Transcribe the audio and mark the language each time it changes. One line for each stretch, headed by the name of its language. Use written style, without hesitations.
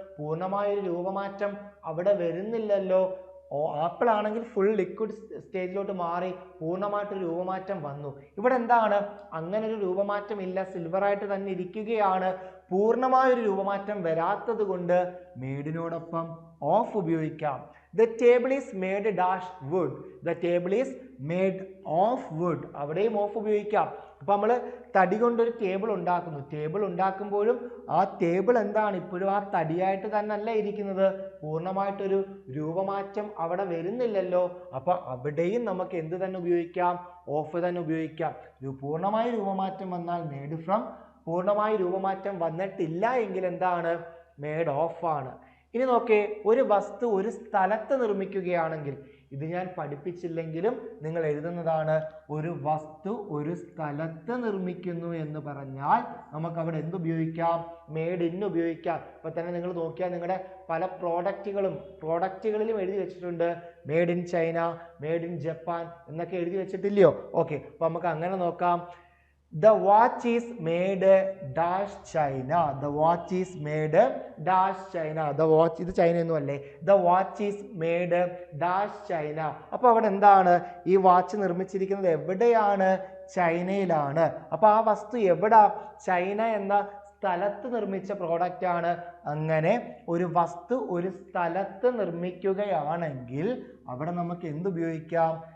Malayalam: പൂർണ്ണമായൊരു രൂപമാറ്റം അവിടെ വരുന്നില്ലല്ലോ. ആപ്പിൾ ആണെങ്കിൽ ഫുൾ ലിക്വിഡ് സ്റ്റേജിലോട്ട് മാറി പൂർണ്ണമായിട്ടൊരു രൂപമാറ്റം വന്നു. ഇവിടെ എന്താണ്? അങ്ങനെ ഒരു രൂപമാറ്റം ഇല്ല, സിൽവർ ആയിട്ട് തന്നെ ഇരിക്കുകയാണ്. പൂർണ്ണമായൊരു രൂപമാറ്റം വരാത്തത് കൊണ്ട് മേഡിനോടൊപ്പം ഓഫ് ഉപയോഗിക്കാം.
English: The table is made dash wood. The table is made of wood.
Malayalam: അവിടെയും ഓഫ് ഉപയോഗിക്കാം. അപ്പൊ നമ്മൾ തടി കൊണ്ടൊരു ടേബിൾ ഉണ്ടാക്കുന്നു. ടേബിൾ ഉണ്ടാക്കുമ്പോഴും ആ ടേബിൾ എന്താണ്? ഇപ്പോഴും ആ തടിയായിട്ട് തന്നെ അല്ല ഇരിക്കുന്നത്. പൂർണ്ണമായിട്ടൊരു രൂപമാറ്റം അവിടെ വരുന്നില്ലല്ലോ. അപ്പൊ അവിടെയും നമുക്ക് എന്ത് തന്നെ ഉപയോഗിക്കാം? ഓഫ് തന്നെ ഉപയോഗിക്കാം. പൂർണ്ണമായ രൂപമാറ്റം വന്നാൽ മെയ്ഡ് ഫ്രം, പൂർണ്ണമായ രൂപമാറ്റം വന്നിട്ടില്ല എങ്കിൽ എന്താണ്? മെയ്ഡ് ഓഫ് ആണ്. ഇനി നോക്കേ, ഒരു വസ്തു ഒരു സ്ഥലത്ത് നിർമ്മിക്കുകയാണെങ്കിൽ, ഇത് ഞാൻ പഠിപ്പിച്ചില്ലെങ്കിലും നിങ്ങൾ എഴുതുന്നതാണ്. ഒരു വസ്തു ഒരു സ്ഥലത്ത് നിർമ്മിക്കുന്നു എന്ന് പറഞ്ഞാൽ നമുക്ക് അവിടെ എന്ത് ഉപയോഗിക്കാം? മെയ്ഡ് ഇൻ ഉപയോഗിക്കാം. ഇപ്പൊ തന്നെ നിങ്ങൾ നോക്കിയാൽ നിങ്ങളുടെ പല പ്രോഡക്റ്റുകളിലും എഴുതി വെച്ചിട്ടുണ്ട് made in China, made in Japan എന്നൊക്കെ എഴുതി വെച്ചിട്ടില്ലയോ? ഓക്കെ, അപ്പൊ നമുക്ക് അങ്ങനെ നോക്കാം.
English: The watch is made dash China. The watch is made dash China. The watch
Malayalam: ഇത് ചൈന ഒന്നും അല്ലേ?
English: The watch is made dash China.
Malayalam: അപ്പോൾ അവിടെ എന്താണ്? ഈ വാച്ച് നിർമ്മിച്ചിരിക്കുന്നത് എവിടെയാണ്? ചൈനയിലാണ്. അപ്പോൾ ആ വസ്തു എവിടാ? ചൈന എന്ന സ്ഥലത്ത് നിർമ്മിച്ച പ്രോഡക്റ്റ് ആണ്. അങ്ങനെ ഒരു വസ്തു ഒരു സ്ഥലത്ത് നിർമ്മിക്കുകയാണെങ്കിൽ അവിടെ നമുക്ക് എന്ത് ഉപയോഗിക്കാം?